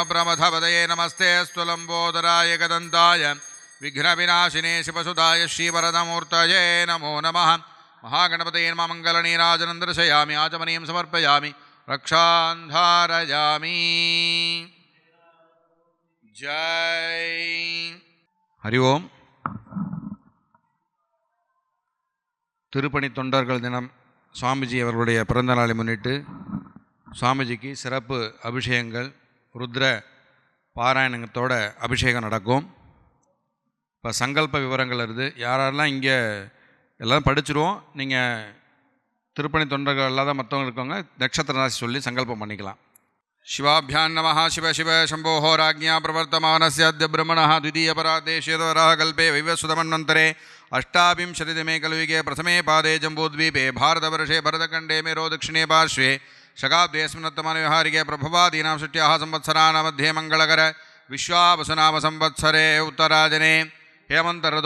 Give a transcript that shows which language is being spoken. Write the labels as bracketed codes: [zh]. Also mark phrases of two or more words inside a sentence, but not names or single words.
[sa] प्रमथपतये नमस्ते अस्तु लम्बोदराय गदन्ताय विघ्नविनाशिने शिवसुधाय श्रीवरदमूर्तये नमो नमः. महागणपतये नमः. मङ्गलनीराजनं दर्शयामि. आचमनीयं समर्पयामि. रक्षान् धारयामि. जय हरि ओम. [ta] திருப்பணி தொண்டர்கள் தினம் சுவாமிஜி அவர்களுடைய பிறந்த நாளை முன்னிட்டு சுவாமிஜிக்கு சிறப்பு அபிஷேகங்கள் ருத்ர பாராயணத்தோட அபிஷேகம் நடக்கும். இப்போ சங்கல்ப விவரங்கள் இருக்குது. யாரெல்லாம் இங்கே எல்லாம் படிச்சிருவோம். நீங்கள் திருப்பணி தொண்டர்கள் இல்லாத மற்றவங்க இருக்கவங்க நட்சத்திர ராசி சொல்லி சங்கல்பம் பண்ணிக்கலாம். [sa] शिवाभ्यां नमः. शिव शिव शम्भोः राज्ञा प्रवर्तमानस्य अद्य ब्रह्मणः द्वितीयपरादेशेतवराः कल्पे वैवस्वतमन्वन्तरे अष्टाविंशतितमे कलयुगे प्रथमे पादे जम्बूद्वीपे भारतवर्षे भरतखण्डे मेरो दक्षिणे पार्श्वे शकाब्देऽस्मिन्नोत्तमव्यवहारिके प्रभवादीनां षष्ट्याः संवत्सराणां मध्ये मङ्गलकर विश्वावसुनाम संवत्सरे उत्तराजने हेमन्तर्तो